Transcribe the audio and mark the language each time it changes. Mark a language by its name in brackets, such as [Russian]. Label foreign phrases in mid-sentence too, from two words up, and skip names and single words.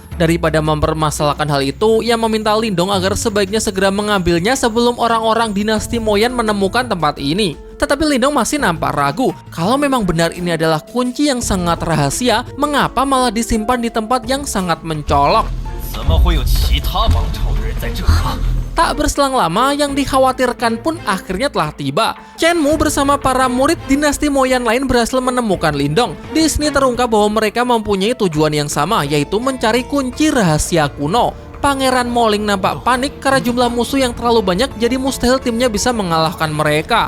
[Indonesian] Daripada mempermasalahkan hal itu, ia meminta Lindong agar sebaiknya segera mengambilnya sebelum orang-orang dinasti Moyan menemukan tempat ini. Tetapi Lindong masih nampak ragu. Kalau memang benar ini adalah kunci yang sangat rahasia, mengapa malah disimpan di tempat yang sangat mencolok? [Chinese] 怎么会有其他王朝的人在这？ [Indonesian] Tak berselang lama, yang dikhawatirkan pun akhirnya telah tiba. Chen Mu bersama para murid dinasti Moyan lain berhasil menemukan Lindong. Di sini terungkap bahwa mereka mempunyai tujuan yang sama, yaitu mencari kunci rahasia kuno. Pangeran Moling nampak panik karena jumlah musuh yang terlalu banyak, jadi mustahil timnya bisa mengalahkan mereka.